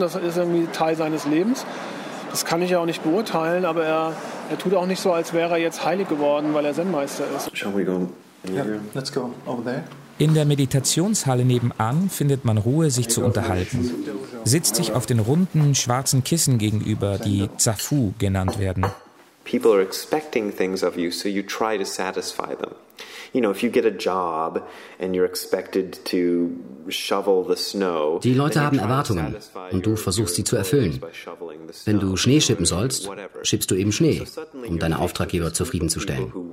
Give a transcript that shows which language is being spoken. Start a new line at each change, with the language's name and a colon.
German: Das ist irgendwie Teil seines Lebens. Das kann ich ja auch nicht beurteilen, aber er tut auch nicht so, als wäre er jetzt heilig geworden, weil er Zen-Meister ist.
English: Shall we go? Yeah, let's go over there.
German: In der Meditationshalle nebenan findet man Ruhe, sich zu unterhalten. Sitzt sich auf den runden, schwarzen Kissen gegenüber, die Zafu genannt werden.
English: People are expecting things of you, so you try to satisfy them. You know, if you get a job and you're expected to shovel the snow.
German: Die Leute haben Erwartungen und du versuchst sie zu erfüllen. Wenn du Schnee schippen sollst, schippst du eben Schnee, um deine Auftraggeber zufriedenzustellen.